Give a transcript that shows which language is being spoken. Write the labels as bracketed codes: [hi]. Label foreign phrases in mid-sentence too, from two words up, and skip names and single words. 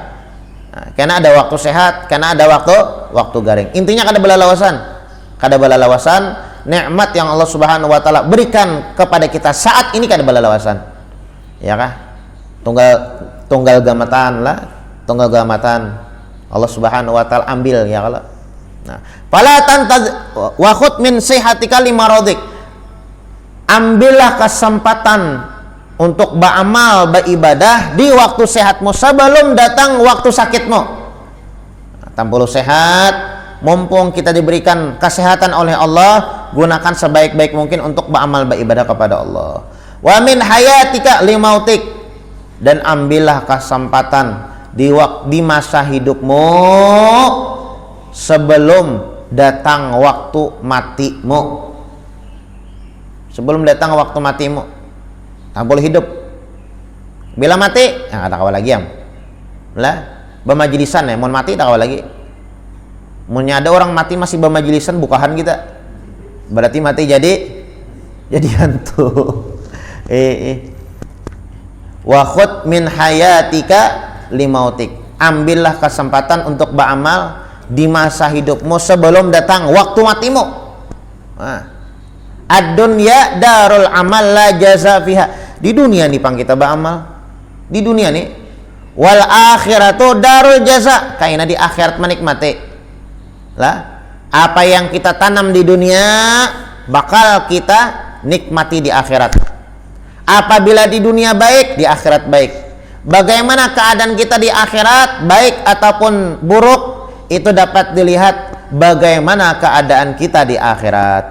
[bjn] Nah, karena ada waktu sehat, karena ada waktu garing. Intinya kada balalawasan nikmat yang Allah [ar] سبحانه وتعالى [bjn] berikan kepada kita saat ini, kada balalawasan. Ya kah? Tunggal gamatan Allah [ar] سبحانه وتعالى [bjn] ambil ya kalau. Nah, [ar] فلا وخذ من صحتك لمرضك. [id] Ambillah kesempatan untuk beramal beribadah di waktu sehatmu sebelum datang waktu sakitmu. Tampulu sehat, mumpung kita diberikan kesehatan oleh Allah, gunakan sebaik-baik mungkin untuk beramal beribadah kepada Allah. [ar] ومن حياتك لموتك, [id] dan ambillah kesempatan di masa hidupmu sebelum datang waktu matimu. Sebelum datang waktu matimu, tak boleh hidup. [bjn] Bila mati, ya tak kawal lagi lah. Bermajlisan ya, mau mati tak kawal lagi. Munnya ada orang mati masih bermajlisan bukahan kita, berarti mati jadi hantu. [ar] وخذ من حياتك لموتك. [id] Ambillah kesempatan untuk beramal di masa hidupmu sebelum datang waktu matimu. [ar] الدنيا دار العمل لا جزاء فيها. [bjn] Di dunia nih pang kita beramal. Di dunia nih. [ar] والآخرة دار الجزاء. [bjn] Kaina di akhirat menikmati. [id] Lah, apa yang kita tanam di dunia bakal kita nikmati di akhirat. Apabila di dunia baik, di akhirat baik. Bagaimana keadaan kita di akhirat, baik ataupun buruk, itu dapat dilihat bagaimana keadaan kita di akhirat.